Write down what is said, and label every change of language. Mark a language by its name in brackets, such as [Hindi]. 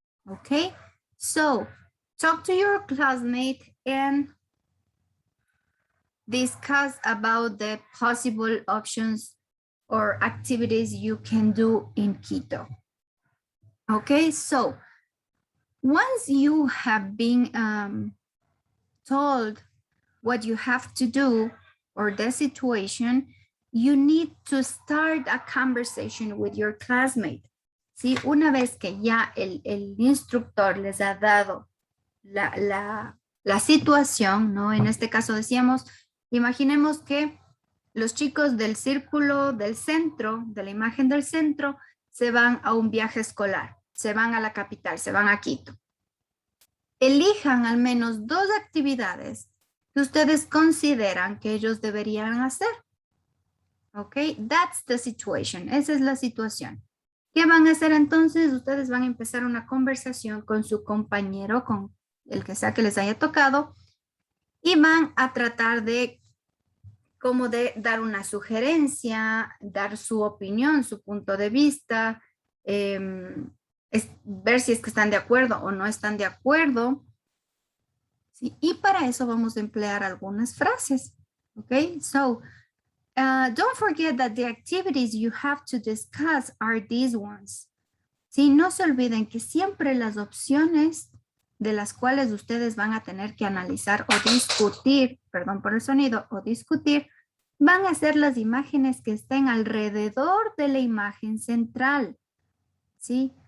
[English] Okay, so talk to your classmate and discuss about the possible options or activities you can do in Quito. Okay, so once you have been told what you have to do or the situation, you need to start a conversation with your classmate. [Spanish] ¿Sí? Una vez que ya el instructor les ha dado la situación, ¿no? En este caso decíamos, imaginemos que los chicos del círculo del centro, de la imagen del centro, se van a un viaje escolar, se van a la capital, se van a Quito. Elijan al menos 2 actividades que ustedes consideran que ellos deberían hacer. [English] Ok, that's the situation. [Spanish] Esa es la situación. ¿Qué van a hacer entonces? Ustedes van a empezar una conversación con su compañero, con el que sea que les haya tocado, y van a tratar de como de dar una sugerencia, dar su opinión, su punto de vista, ver si es que están de acuerdo o no están de acuerdo. ¿Sí? Y para eso vamos a emplear algunas frases. [English] Okay, so don't forget that the activities you have to discuss are these ones. [Spanish] Sí, no se olviden que siempre las opciones de las cuales ustedes van a tener que analizar o discutir, perdón por el sonido, o discutir, van a ser las imágenes que estén alrededor de la imagen central. ¿Sí?